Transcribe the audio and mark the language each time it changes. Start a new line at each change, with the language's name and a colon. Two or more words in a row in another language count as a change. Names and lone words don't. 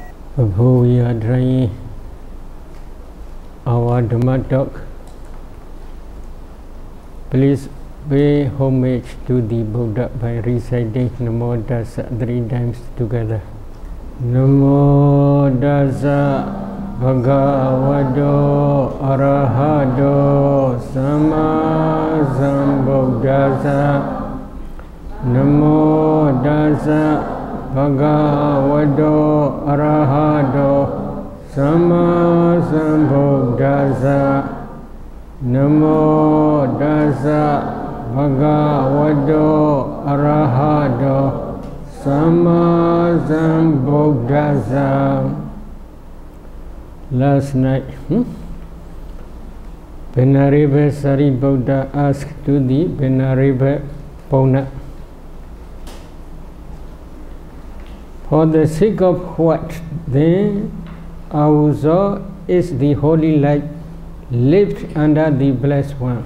English: Before we are trying our Dhamma talk, please pay homage to the Buddha by reciting Namo Tassa 3 times together.
Pali: Namo Tassa Bhagavato Arahato Sama Sambuddhassa. Namo Tassa Bhagavato Arahato Sama Sambuddhassa. Namo Tassa Bhagavato Arahato Sama Sambuddhassa.
English: Last night, Venerable Sariputta asked to the Venerable Pona, for the sake of what then also is the holy light lived under the Blessed One?